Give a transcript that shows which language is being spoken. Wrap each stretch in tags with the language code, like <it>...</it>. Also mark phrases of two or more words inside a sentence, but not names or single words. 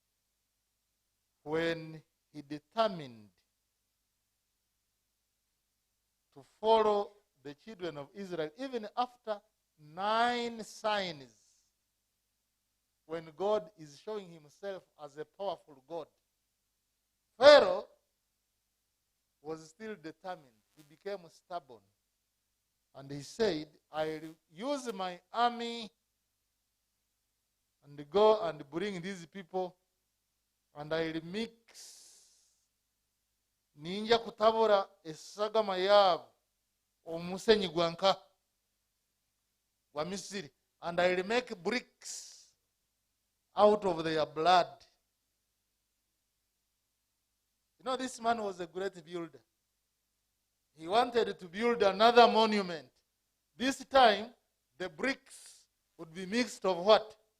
<en>When he determined to follow the children of Israel, even after 9 signs, when God is showing himself as a powerful God, Pharaoh was still determined. He became stubborn. And he said, I'll use my army and go and bring these people, and I'll mix</en> <ttj>ninja kutabura esagama yabo omusenyi gwanka. wa Misiri,</ttj> <en>and I will make bricks out of their blood. You know, this man was a great builder. He wanted to build another monument. This time, the bricks would be mixed of what?</en>